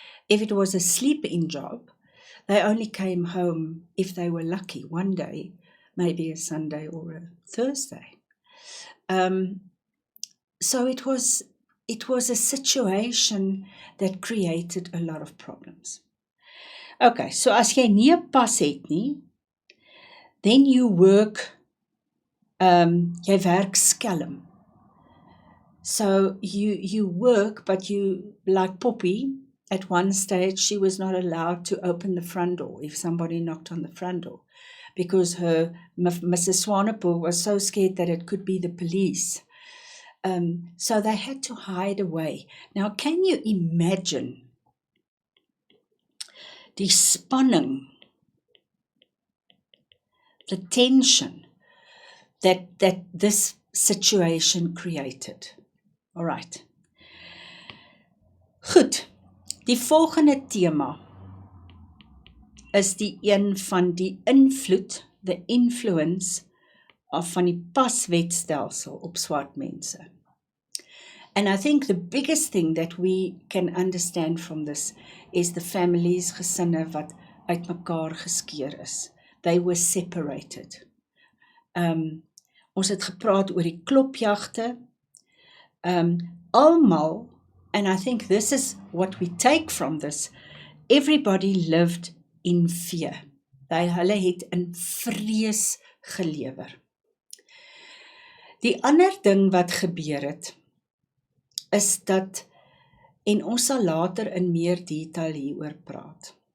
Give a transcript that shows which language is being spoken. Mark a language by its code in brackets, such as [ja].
[en] If it was a sleep-in job, they only came home, if they were lucky, one day, maybe a Sunday or a Thursday. So it was a situation that created a lot of problems. [af] Okay, so as jy nie 'n pas het nie, [en] then you work, [af] jy werk skelm. [en] So you work, but you, like Poppy, at one stage she was not allowed to open the front door if somebody knocked on the front door, because her Mrs. Swanepoel was so scared that it could be the police. So they had to hide away. Now, can you imagine [af] die spanning, [en] the tension that this situation created? All right. Goed. [af] Die volgende tema is die een van die invloed, [en] the influence [af] van die paswetstelsel op swart mense. [en] And I think the biggest thing that we can understand from this is the families, [af] gesinne wat uit mekaar geskeur is. [en] They were separated. [af] Ons het gepraat oor die klopjagte. [en] Almal, and I think this is what we take from this, everybody lived in fear. [af] Hulle het in vrees gelewer. Die ander ding wat gebeur het, is dat, en ons sal later in meer detail hieroor praat.